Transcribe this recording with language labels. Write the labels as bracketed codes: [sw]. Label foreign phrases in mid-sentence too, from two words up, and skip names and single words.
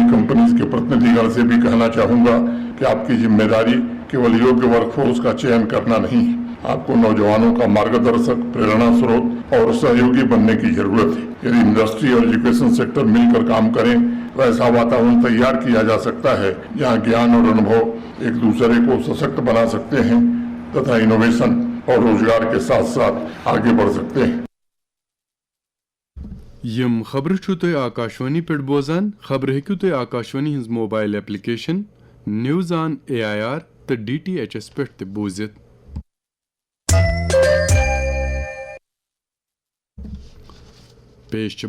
[hi] कंपनीज़ के प्रतिनिधि गण से भी कहना चाहूँगा कि आपकी ज़िम्मेदारी केवल योग्य [en] work force [hi] का चयन करना नहीं है आपको नौजवानों का मार्गदर्शक प्रेरणा स्रोत और सहयोगी बनने की ज़रूरत है यदि इंडस्ट्री और [en] education sector [hi] मिल कर काम करें तो ऐसा वातावरण तैयार किया जा सकता है जहाँ ज्ञान और अनुभव एक दूसरे को सशक्त बना सकते हैं तथा इनोवेशन और रोज़गार के साथ साथ आगे बढ़ सकते हैं [ks] یم خبر چھو تُہۍ آکاشوانی پٮ۪ٹھ بوزان خبر ہیٚکِو تُہۍ آکاشوانی ہٕنٛز [en] mobile application News on AIR [ks] تہٕ DTH پٮ۪ٹھ تہِ بوٗزِتھ پیش چھِ